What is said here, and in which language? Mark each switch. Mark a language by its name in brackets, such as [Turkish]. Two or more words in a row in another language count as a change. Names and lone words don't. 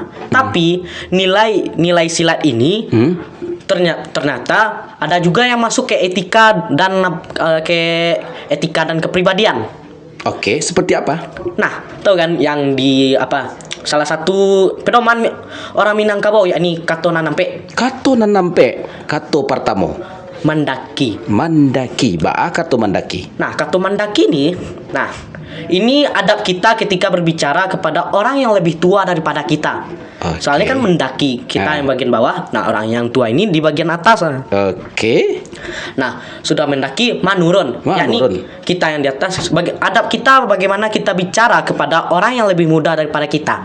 [Indonesian] Tapi nilai silat ini ternyata ada juga yang masuk ke etika dan kepribadian. Oke, seperti apa? Nah, tahu kan yang salah satu pedoman orang Minangkabau yakni Kato Nanampe. Kato Partamo. Mandaki. Kato Mandaki. Nah, Kato Mandaki ini adab kita ketika berbicara kepada orang yang lebih tua daripada kita. Okay. Soalnya kan mendaki kita yang bagian bawah. Nah, orang yang tua ini di bagian atas. Oke. Nah, sudah mendaki menurun. Yakni Menurun. kita yang di atas sebagai adab kita bagaimana kita bicara kepada orang yang lebih muda daripada kita.